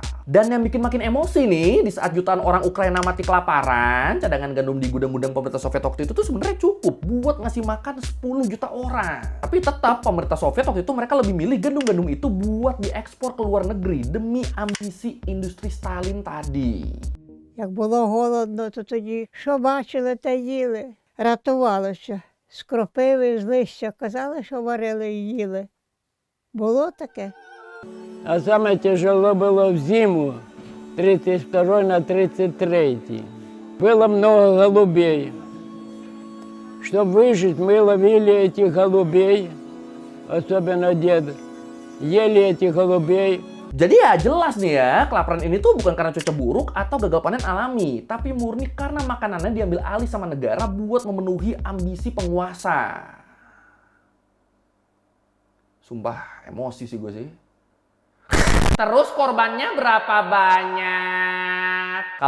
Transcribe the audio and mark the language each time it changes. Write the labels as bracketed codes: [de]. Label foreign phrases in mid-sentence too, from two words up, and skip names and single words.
[id] Dan yang bikin makin emosi nih, di saat jutaan orang Ukraina mati kelaparan, cadangan gandum di gudang-gudang pemerintah Soviet waktu itu tuh sebenarnya cukup buat ngasih makan 10 juta orang. Tapi tetap pemerintah Soviet waktu itu mereka lebih milih gandum-gandum itu buat diekspor ke luar negeri demi ambisi industri Stalin tadi. [uk] Як було голодно, то тоді що бачили, те їли, рятувалося. з кропиви, з листя. Казали, що варили і їли. Було таке. [ru] А самое тяжело было в зиму, 32 на 33. Было много голубей. Чтобы выжить, мы ловили этих голубей, особенно дед. Ели этих голубей. [id] Jadi ya jelas nih ya, kelaparan ini tuh bukan karena cuaca buruk atau gagal panen alami, tapi murni karena makanannya diambil alih sama negara buat memenuhi ambisi penguasa. Sumpah, emosi sih gue sih. Terus korbannya berapa banyak?